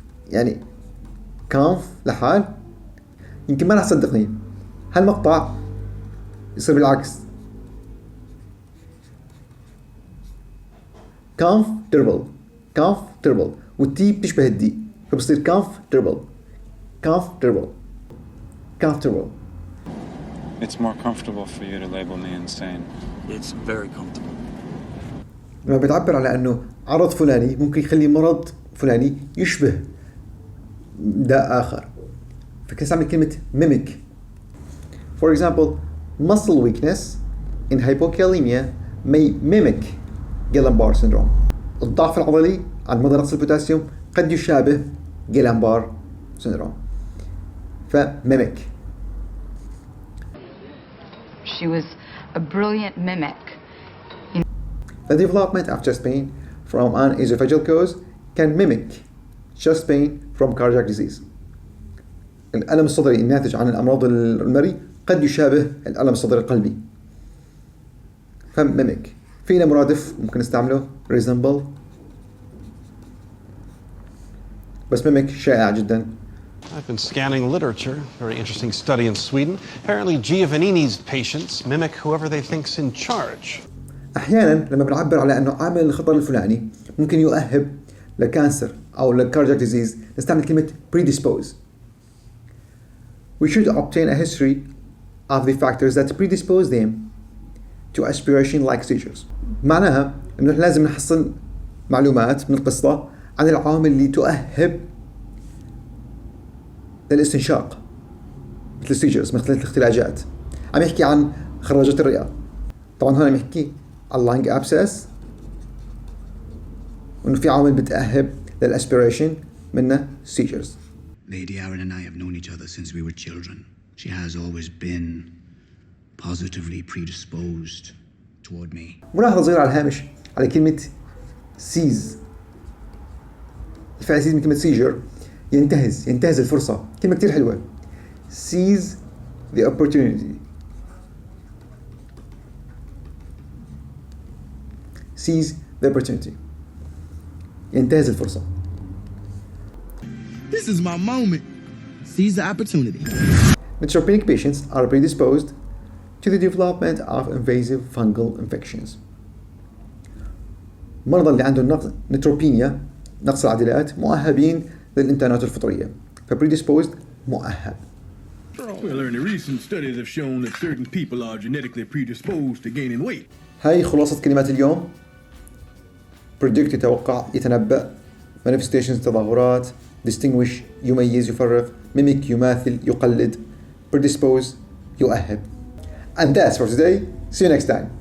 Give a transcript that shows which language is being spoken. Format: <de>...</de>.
<ar>يعني comf لحال، يمكن ما رح تصدقني، هالمقطع يصير بالعكس. comfortable والتي بتشبه الدي، فبصير comfortable.</ar> <en>It's more comfortable for you to label me insane. It's very comfortable.</en> <ar>لما بتعبر على أنه عرض فلاني ممكن يخلي مرض فلاني يشبه داء آخر، فكنستعمل كلمة mimic.</ar> <en>For example, muscle weakness in hypokalemia may mimic Guillain-Barré syndrome.</en> <ar>الضعف العضلي عند مدى نقص البوتاسيوم قد يشابه Guillain-Barré syndrome. فميميك.</ar> <en>She was a brilliant mimic. The development of chest pain from an esophageal cause can mimic chest pain from cardiac disease.</en> <ar>الألم الصدري الناتج عن الأمراض المري قد يشابه الألم الصدري القلبي. فميميك. فينا مرادف ممكن نستعمله resemble، بس ميميك شائع جدا.</ar> <en>I've been scanning literature. Very interesting study in Sweden. Apparently Giovannini's patients mimic whoever they think's in charge.</en> <ar>أحيانا لما بنعبر على أنه عامل الخطر الفلاني ممكن يؤهب لكانسر أو لكاردياك ديزيز نستعمل كلمة predispose.</ar> <en>We should obtain a history of the factors that predispose them to aspiration-like seizures.</en> <ar>معناها إنه لازم نحصل معلومات من القصة عن العوامل اللي تؤهب للاستنشاق مثل السيجرز، مثل الاختلاجات. عم يحكي عن خراجات الرئة. طبعا هون عم يحكي على اللانج ابسس وإنه في عوامل بتأهب للاسبيريشن منها سيجرز.</ar> <en>Lady Aaron and I have known each other since we were children. She has always been positively predisposed toward me.</en> <ar>ملاحظة صغيرة على الهامش على كلمة سيز. الفعل سيز من كلمة سيجر ينتهز الفرصة. كلمة كتير حلوة.</ar> <en>Seize the opportunity. Seize the opportunity.</en> <ar>ينتهز الفرصة.</ar> <en>This is my moment. Seize the opportunity. Neutropenic patients are predisposed to the development of invasive fungal infections.</en> <ar>المرضى اللي عندهم نيتروبينيا نقص العضلات مؤهبين للانتانات الفطرية. predisposed مؤهب.</ar> <en>Well, in recent studies have shown that certain people are genetically predisposed to gaining weight.</en> <ar>هاي خلاصة كلمات اليوم. predict يتوقع، يتنبأ، manifestations تظاهرات، distinguish يميز يفرق، mimic يماثل يقلد، predispose يؤهب.</ar> <en>And that's for today. See you next time.</en>